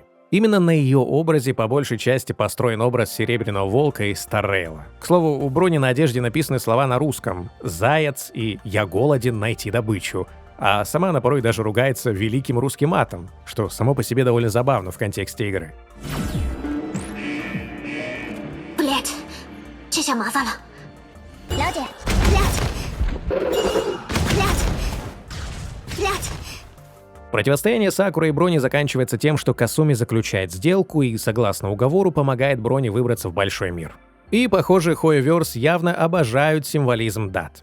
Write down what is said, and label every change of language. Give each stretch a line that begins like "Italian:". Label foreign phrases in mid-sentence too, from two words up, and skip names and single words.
Russian: Именно на ее образе по большей части построен образ Серебряного Волка из Старрейла. К слову, у Брони на одежде написаны слова на русском «заяц» и «я голоден найти добычу», а сама она порой даже ругается великим русским матом, что само по себе довольно забавно в контексте игры. Блядь,
Chinese: 这下麻烦了。了解。
Russian: Противостояние Сакуры и Брони заканчивается тем, что Касуми заключает сделку и, согласно уговору, помогает Брони выбраться в большой мир. И, похоже, Hoyoverse явно обожают символизм дат.